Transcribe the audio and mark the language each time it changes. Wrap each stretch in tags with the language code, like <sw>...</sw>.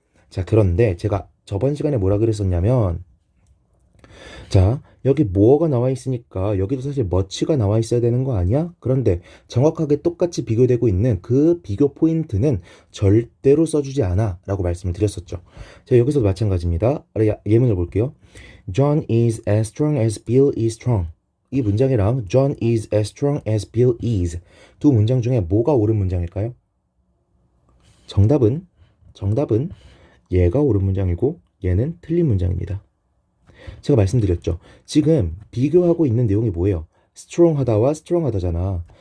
<ko>자, 그런데 제가 저번 시간에 뭐라 그랬었냐면 자, 여기 뭐가 나와 있으니까 여기도 사실 much가 나와 있어야 되는 거 아니야? 그런데 정확하게 똑같이 비교되고 있는 그 비교 포인트는 절대로 써주지 않아 라고 말씀을 드렸었죠. 자, 여기서도 마찬가지입니다. 예문을 볼게요.</ko> <en>John is as strong as Bill is strong.</en> <ko>이 문장이랑</ko> <en>John is as strong as Bill is</en> <ko>두 문장 중에 뭐가 옳은 문장일까요? 정답은 얘가 옳은 문장이고 얘는 틀린 문장입니다. 제가 말씀드렸죠. 지금 비교하고 있는 내용이 뭐예요? strong하다와 strong하다잖아.</ko>